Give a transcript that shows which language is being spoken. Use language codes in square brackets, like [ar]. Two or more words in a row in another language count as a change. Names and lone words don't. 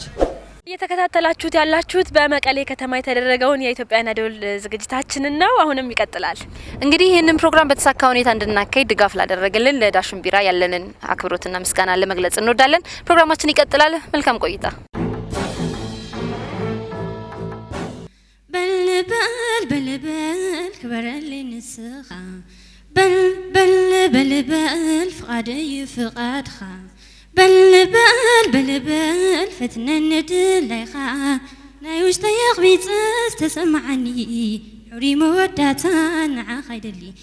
[am] እየተከታተላችሁት ያላችሁት በመቀሌ ከተማ የተደረገውን የኢትዮጵያን አይዶል ዝግጅታችንን ነው። አሁንም ይቀጥላል። እንግዲህ ይህንን ፕሮግራም በተሳካ ሁኔታ እንድናካሄድ ድጋፍ ላደረገልን ለዳሽን ቢራ ያለንን አክብሮትና ምስጋና ለመግለጽ እንወዳለን። ፕሮግራማችን ይቀጥላል። መልካም ቆይታ። [ti] በልበል ክበረልኝ ንስኻ በልበል ፍቃደይ ፍቃድኻ በልበል ፈትነን ድላይኻ ናይ ውሽጠይ ኣቕቢፅስ ተሰማዓኒ ሕሪ መወዳታ ንዓኻ ይደሊ